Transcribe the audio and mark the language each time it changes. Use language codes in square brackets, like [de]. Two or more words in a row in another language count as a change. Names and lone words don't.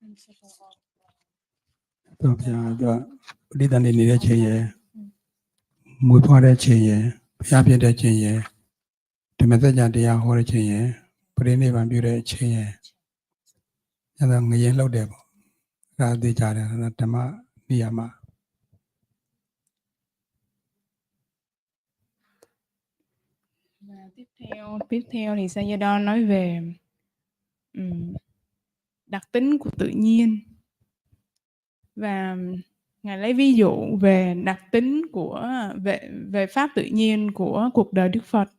[my] The Lidani needed chain, မွေးဖွားတဲ့ချိန်ရယ်ဘုရားဖြစ်တဲ့ချိန်ရယ်ဓမ္မစကြာတရားဟောတဲ့ချိန်ရယ်ပရိနိဗ္ဗာန်ပြုတဲ့အချိန်ရယ်အဲ့ဒါငရင်လှုပ်တယ်ပေါ့ဒါသိကြတယ်ဓမ္မနိယာမ [vi] Và tiếp theo thì Sayadaw nói về đặc tính của tự nhiên, và ngài lấy ví dụ về đặc tính của về pháp tự nhiên của cuộc đời Đức Phật.